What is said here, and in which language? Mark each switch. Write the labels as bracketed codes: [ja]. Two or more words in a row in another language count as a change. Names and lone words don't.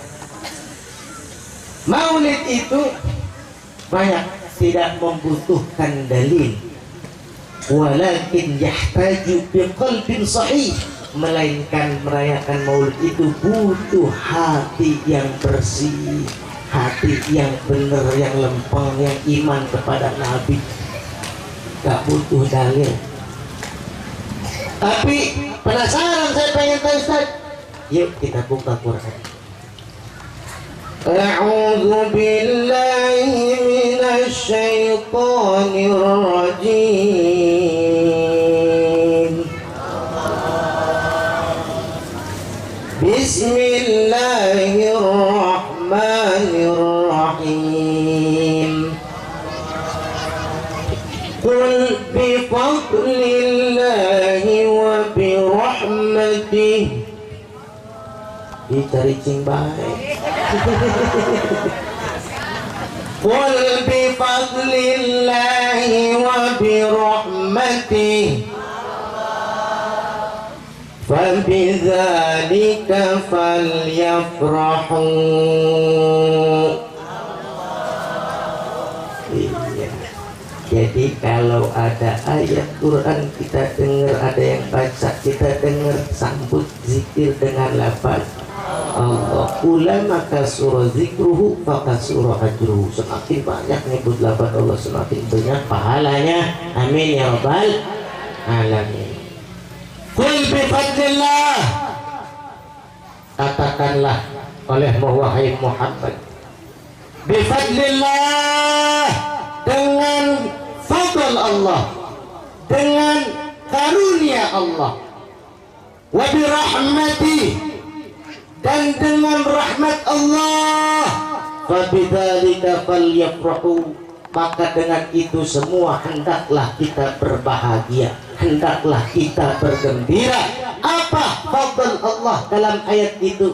[id] Maulid itu banyak tidak membutuhkan dalil, [ar] ولكن يحتاج بقلب صحيح, [id] melainkan merayakan maulid itu butuh hati yang bersih, hati yang benar, yang lempeng, yang iman kepada Nabi. Gak butuh dalil. Tapi penasaran, saya pengen tahu Ustaz. Yuk kita buka Quran. [ar] أعوذ بالله من الشيطان الرجيم. بسم الله الرحمن الرحيم. قل بفضل الله وبرحمته. [id] Dicari cing baik. [ar] قل بفضل الله وبرحمته فبذلك فليفرحوا. [id] Jadi kalau ada ayat Quran kita dengar, ada yang baca kita dengar, sambut zikir dengan lafaz Allah. [ar] كلما كثر ذكره فكثر أجره. [id] Semakin banyak nyebut lafaz Allah, semakin banyak pahalanya. [ar] آمين يا رب العالمين. قل بفضل الله, [id] katakanlah oleh wahai Muhammad, bi fadlillah, dengan fadl Allah, dengan karunia Allah, [ar] وبرحمة, [id] dan dengan rahmat Allah, [ar] فبذلك فليفرحوا, [id] maka dengan itu semua hendaklah kita berbahagia, hendaklah kita bergembira. Apa fadl Allah dalam ayat itu?